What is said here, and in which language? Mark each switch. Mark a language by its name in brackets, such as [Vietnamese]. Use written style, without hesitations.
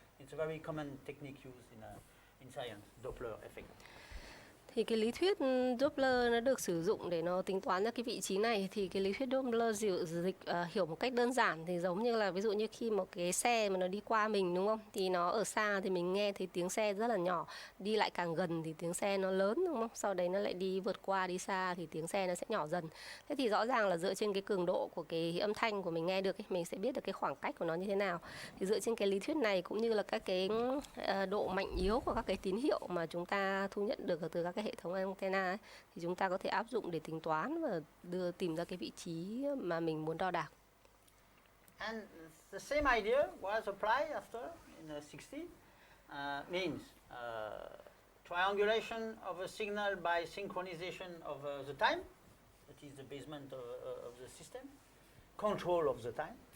[English] It's a very common technique used in science, Doppler effect. [Vietnamese] Thì cái lý thuyết Doppler nó được sử dụng để nó tính toán ra cái vị trí này. Thì cái lý thuyết Doppler hiểu một cách đơn giản thì giống như là ví dụ như khi một cái xe mà nó đi qua mình, đúng không? Thì nó ở xa thì mình nghe thấy tiếng xe rất là nhỏ, đi lại càng gần thì tiếng xe nó lớn, đúng không? Sau đấy nó lại đi vượt qua, đi xa thì tiếng xe nó sẽ nhỏ dần. Thế thì rõ ràng là dựa trên cái cường độ của cái âm thanh của mình nghe được ấy, mình sẽ biết được cái khoảng cách của nó như thế nào. Thì dựa trên cái lý thuyết này cũng như là các cái độ mạnh yếu của các cái tín hiệu mà chúng ta thu nhận được từ các cái hệ thống antenna ấy, thì chúng ta có thể áp dụng để tính toán và tìm ra cái vị trí mà mình muốn đo đạc. [English] And the same idea was applied after in the 60s. Means triangulation of a signal by synchronization of the time, that is the basement of the system, control of the time.